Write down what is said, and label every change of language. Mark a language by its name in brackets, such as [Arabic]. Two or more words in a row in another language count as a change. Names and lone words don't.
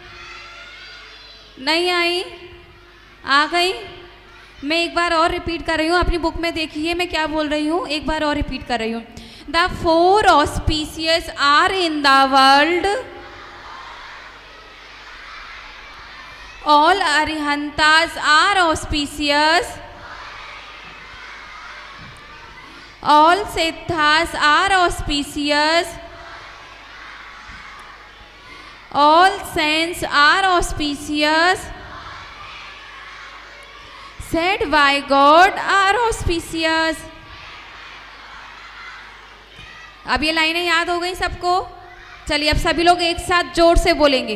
[Hindi] नहीं आई? आ गई? मैं एक बार और रिपीट कर रही हूँ, अपनी बुक में देखिए मैं क्या बोल रही हूँ, एक बार और रिपीट कर रही हूँ। [English] the 4 auspicious are in the world, all Arihantas are auspicious, all Siddhas are auspicious, ऑल सिद्धास आर ऑस्पिशियस, all saints are auspicious, said by God are auspicious। [Hindi] अब ये लाइनें याद हो गई सबको? चलिए अब सभी लोग एक साथ जोर से बोलेंगे।